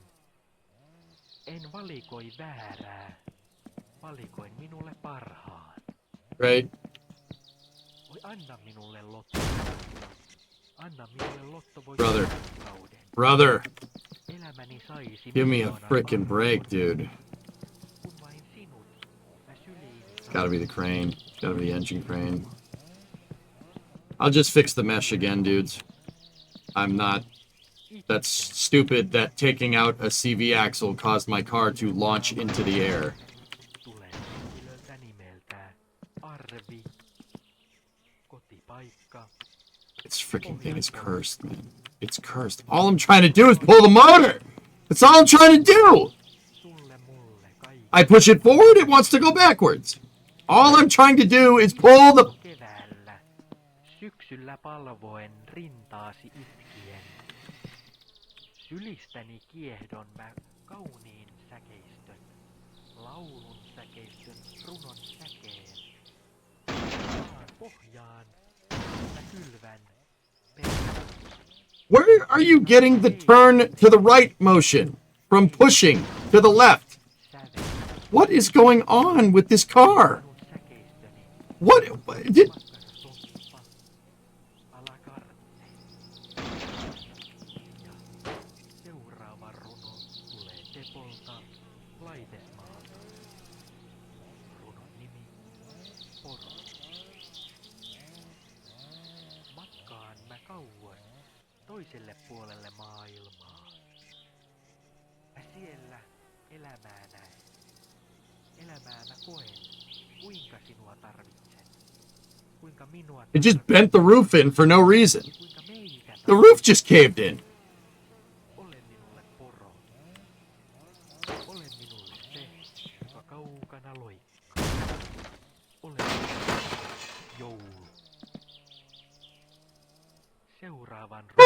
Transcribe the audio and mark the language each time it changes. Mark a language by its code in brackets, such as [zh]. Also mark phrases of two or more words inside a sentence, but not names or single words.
[fi] En valikoi väärää, valikoin minulle parhaan. [en] Right? [fi] Voi anna minulle Lotto. Anna minulle Lotto voi [en] Brother. [fi] kauden. [en] Brother, [fi] Elämäni saisi [en] give me a [fi] miljoonan [en] freaking [fi] parhaan. [en] break, dude. [fi] Kun vain sinut, mä syliini [en] It's gotta be the crane. It's gotta be the engine crane. I'll just fix the mesh again, dudes. I'm not... That's stupid that taking out a CV axle caused my car to launch into the air. [fi] tulee henkilöltä nimeltään Arvi. Kotipaikka. [en] This freaking thing is cursed, man. It's cursed. All I'm trying to do is pull the motor! That's all I'm trying to do! [fi] Sulle mulle kaikki [en] I push it forward, it wants to go backwards. All I'm trying to do is pull the... [fi] keväällä. Syksyllä palvoen rintaasi itkien. Sylistäni kiehdon mä kauniin säkeistön. Laulun säkeistön runon säkeen. Maan pohjaan mä kylvän perään. [en] Where are you getting the turn to the right motion from pushing to the left? [fi] Sävel [en] What is going on with this car? [fi] minun säkeistöni. [en] What did... [fi] Makkara soppa. Alakarte. Ja seuraava runo tulee Tepolta Laitesmaalta. Runon nimi Poro. Matkaan mä kauas toiselle puolelle maailmaa. Mä siellä elämää näen. Elämää mä koen, kuinka sinua tarvitsen. Kuinka minua [en] It just bent the roof in for no reason. [fi] kuinka meitä [en] The roof just caved in. [fi] Ole minulle poro. Ole minulle se, joka kaukana loikkaa. Ole minulle joulu. Seuraavan